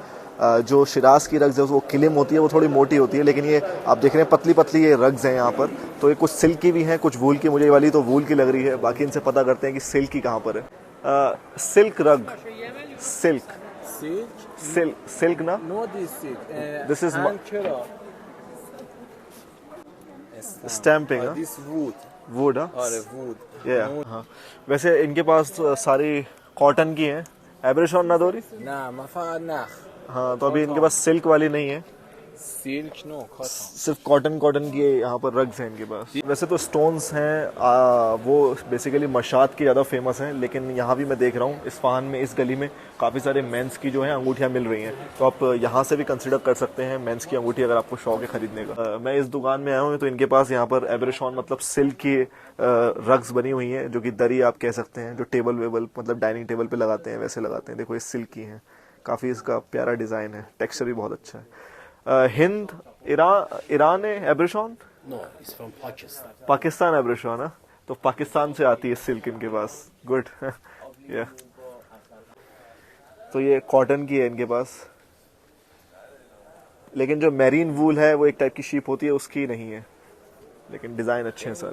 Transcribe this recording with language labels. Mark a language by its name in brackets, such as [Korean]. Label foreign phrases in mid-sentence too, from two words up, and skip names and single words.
[Hindi] जो शिराज की रग्स है वो किलिम होती है, वो थोड़ी मोटी होती है, लेकिन ये आप देख रहे हैं पतली पतली ये रग्स हैं यहाँ पर। तो ये कुछ सिल्क की भी हैं, कुछ वूल की। मुझे ये वाली तो वूल की लग रही है, बाकी इनसे पता करते हैं कि सिल्क की कहाँ पर है। [English] silk rug, silk silk na, No, this silk. This is Ankara. स्टैम्पिंग, This wood. वुड, Or wood. [Hindi] हाँ। वैसे इनके पास सारी कॉटन की हैं, [Persian] ابریشم نداری. ना ما فقط نخ. [Hindi] हाँ, तो अभी इनके पास सिल्क वाली नहीं है, [English] Silk no, cotton. [Hindi] सिर्फ कॉटन की यहाँ पर रग्स हैं इनके पास। वैसे तो स्टोन्स हैं, वो बेसिकली मशात की ज़्यादा फेमस हैं, लेकिन यहाँ भी मैं देख रहा हूँ इस्फहान में इस गली में काफ़ी सारे मेंस की जो है अंगूठियाँ मिल रही हैं, तो आप यहाँ से भी कंसिडर कर सकते हैं मेंस की अंगूठी अगर आपको शौक है खरीदने का। मैं इस दुकान में आया हूँ तो इनके पास यहाँ पर एब्रेशॉन मतलब सिल्क की रग्स बनी हुई हैं, जो कि दरी आप कह सकते हैं, जो टेबल वेबल मतलब [English] dining table [Hindi] पे लगाते हैं वैसे लगाते हैं। देखो ये सिल्क की हैं, काफ़ी इसका प्यारा डिज़ाइन है, टेक्सचर भी बहुत अच्छा है। [Persian] هند، ایران هست ابریشم? [English] No, it's from Pakistan. [Hindi] पाकिस्तान एब्रेशॉन है, तो पाकिस्तान से आती है सिल्क इनके पास। गुड। या तो ये कॉटन की है इनके पास, लेकिन जो [English] merino wool [Hindi] है वो एक टाइप की शीप होती है, उसकी नहीं है, लेकिन डिज़ाइन अच्छे हैं सर।